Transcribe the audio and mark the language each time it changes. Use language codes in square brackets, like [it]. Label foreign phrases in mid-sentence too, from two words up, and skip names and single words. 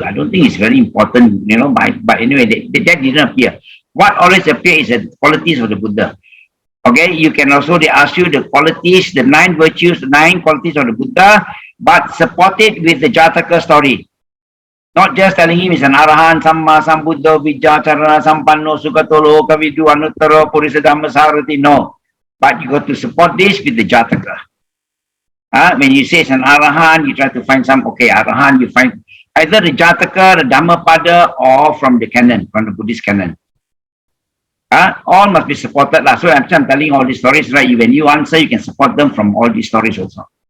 [en] I don't think it's very important, but anyway, that didn't appear. What always appears is the qualities of the Buddha. Okay, you can also, they ask you the qualities, the 9 virtues, the 9 qualities of the Buddha, but support it with the Jataka story. Not just telling him he's an [pi] Arahan, Samma, Sambuddha, Vijacharana, Sampanno, Sukatolo, Kavidu, Anuttara, Purisa Dhammasarati. [en] No. But you got to support this with the Jataka. When you say it's an Arahan, you try to find some, okay, Arahan, you find either the Jataka, the Dhammapada, or from the canon, from the Buddhist canon. All must be supported. So I'm telling all these stories, right? When you answer, you can support them from all these stories also.